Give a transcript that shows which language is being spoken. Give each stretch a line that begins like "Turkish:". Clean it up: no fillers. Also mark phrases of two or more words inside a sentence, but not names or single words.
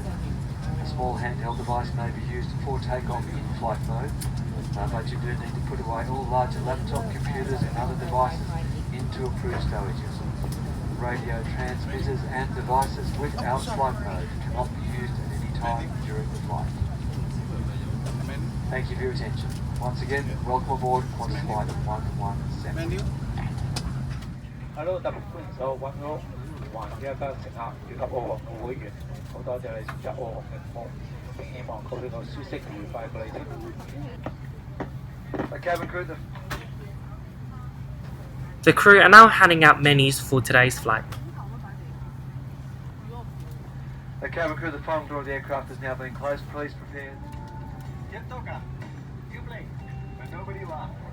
English: A small handheld device may be used for takeoff in flight mode, but you do need to put away all larger laptop computers and other devices into approved storages. Radio transmitters and devices without flight mode cannot be used at any time during the flight. Thank you for your attention. Once again, welcome aboard Qantas Flight 117. Hello，
Cantonese: 特別歡迎所有揾屋環嘅一家乘客以及澳航嘅會員，好多謝你選擇澳航嘅服務，並希望過呢個舒適愉快嘅旅程。
English: The crew are now handing out menus for today's flight. The cabin crew, the final door of the aircraft has now been closed. Please prepare. Nobody laughed.